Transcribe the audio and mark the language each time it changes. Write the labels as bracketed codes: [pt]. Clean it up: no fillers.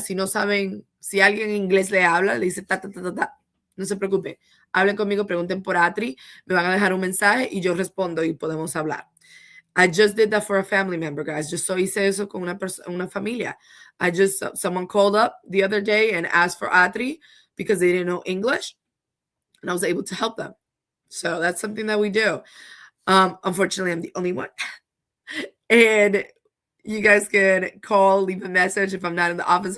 [es] Si no saben, si alguien en inglés le habla, le dice ta, ta, ta, ta, ta, no se preocupen. Hablen conmigo, pregunten por Atri, me van a dejar un mensaje y yo respondo y podemos hablar. [en] I just did that for a family member, guys. [es] Just so hice eso con una familia. [en] Someone called up the other day and asked for Atri because they didn't know English, and I was able to help them. So that's something that we do. Unfortunately, I'm the only one. And you guys can call, leave a message if I'm not in the office.